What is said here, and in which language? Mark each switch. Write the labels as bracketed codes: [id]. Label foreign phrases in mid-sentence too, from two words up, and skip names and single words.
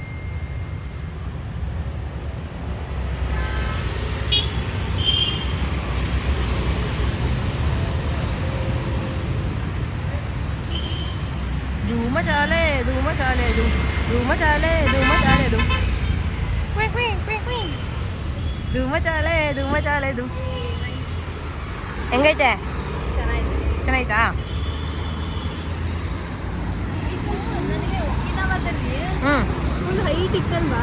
[hi] धूम चाले धूम चाले धूम चाले धूम चाले धूम चाले धूम चाले धू. [kn] ಹೆಂಗೈತೆ? ಚೆನ್ನಾಯ್ತಾ? ನನಗೆ ಒಕಿನಾವಾದಲ್ಲಿ ಹ್ಞೂ, [en] full height [kn] ಇತ್ತಲ್ವಾ,